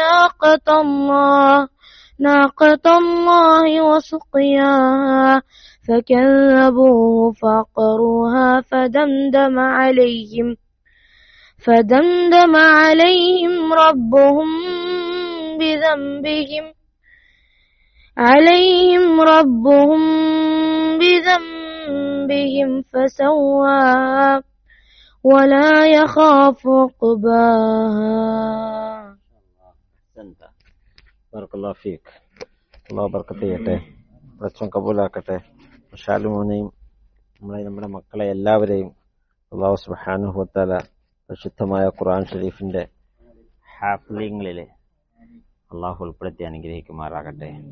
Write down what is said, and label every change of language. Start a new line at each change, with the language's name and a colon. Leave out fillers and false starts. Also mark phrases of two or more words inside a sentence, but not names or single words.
Arabic: ناقة الله وسقياها فكذبوه فعقروها فدمدم عليهم ربهم بذنبهم فسواها ولا يخاف عقباها. بارك الله فيك.
Malayalam: അല്ലാഹു ബർക്കത്ത് ചെയ്യട്ടെ, പ്രശ്നം കബൂലാക്കട്ടെ. ഷാലുമോനെയും നമ്മുടെ മക്കളെ എല്ലാവരെയും
Arabic: الله سبحانه وتعالى
Malayalam: പരിശുദ്ധമായ ഖുർആൻ ഷരീഫിന്റെ ഹാഫിളികളിലെ അല്ലാഹു ഉൾപ്പെടുത്തി അനുഗ്രഹിക്കുമാറാകട്ടെ.